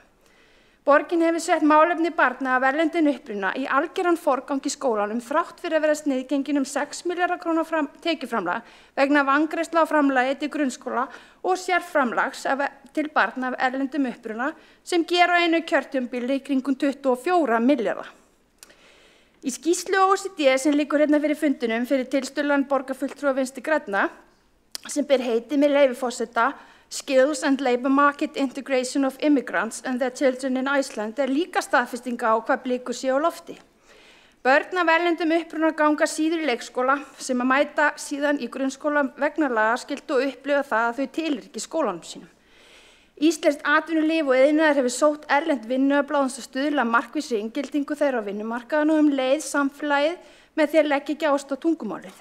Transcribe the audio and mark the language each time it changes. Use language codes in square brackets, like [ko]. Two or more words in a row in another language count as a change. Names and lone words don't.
[is] Borgin hefur sett málefni barna af erlendum uppruna í algeran forgang í skólanum þrátt fyrir að vera sniðgengin 6 milljarða króna tekjuframlag vegna vangreiðslu á framlagi til grunnskóla og sérframlags til barna af erlendum uppruna sem gera á einu kjörtímabili í kringum 24 milljarða. Í skýrslu OECD sem liggur hérna fyrir fundinum fyrir tilstuðlan borgarfulltrúa Vinstri grænna sem ber heitið með leyfi forseta [en] Skills and Labour Market Integration of Immigrants and Their Children in Iceland [is] líka staðfestinga á hvað blikur sé á lofti. Börn af erlendum uppruna ganga síður í leikskóla sem að mæta síðan í grunnskóla vegna lagaskyldu og upplifa það að þau tilheyra ekki skólanum sínum. Íslenskt atvinnulíf og iðnaður hefur sótt erlend vinnuafl án þess að stuðla að markvissri inngildingu þeirra á vinnumarkaðnum og leið samfélagið með því að leggja ekki áherslu á tungumálið.